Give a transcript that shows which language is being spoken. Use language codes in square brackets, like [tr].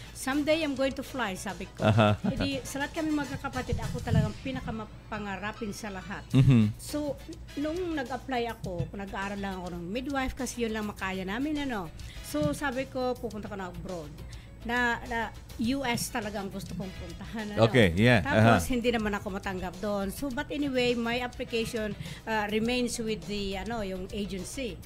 [en] Someday I'm going to fly, [tl] sabi ko. Hindi, sa lahat kami magkakapatid, ako talagang pinakamapangarapin sa lahat. So, nung nag-apply ako, nag-aaral lang ako ng midwife kasi yun lang makaya namin, So, sabi ko, pupunta ko na abroad. Na US talaga ang gusto kong puntahan. [en] Okay, yeah. [tl] Tapos hindi naman ako matanggap doon. [en] So but anyway, my application remains with the yung agency.